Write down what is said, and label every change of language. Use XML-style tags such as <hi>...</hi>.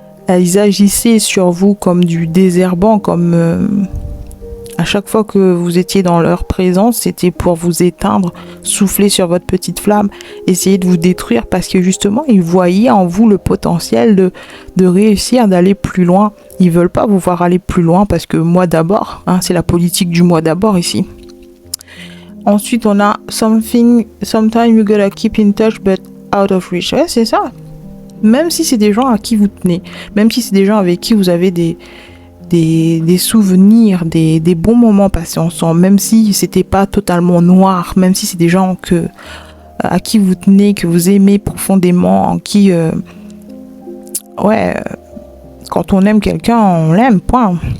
<fr>Ils agissaient sur vous comme du désherbant, comme à chaque fois que vous étiez dans leur présence, c'était pour vous éteindre, souffler sur votre petite flamme, essayer de vous détruire parce que justement, ils voyaient en vous le potentiel de réussir, d'aller plus loin. Ils veulent pas vous voir aller plus loin parce que moi d'abord, c'est la politique du moi d'abord ici. Ensuite, on a</fr> <en>sometimes you gotta keep in touch but out of reach.</en> <fr>Ouais, c'est ça. Même si c'est des gens à qui vous tenez, même si c'est des gens avec qui vous avez des souvenirs, des bons moments passés ensemble, même si c'était pas totalement noir, même si c'est des gens à qui vous tenez, que vous aimez profondément, en qui, quand on aime quelqu'un, on l'aime, point.</fr>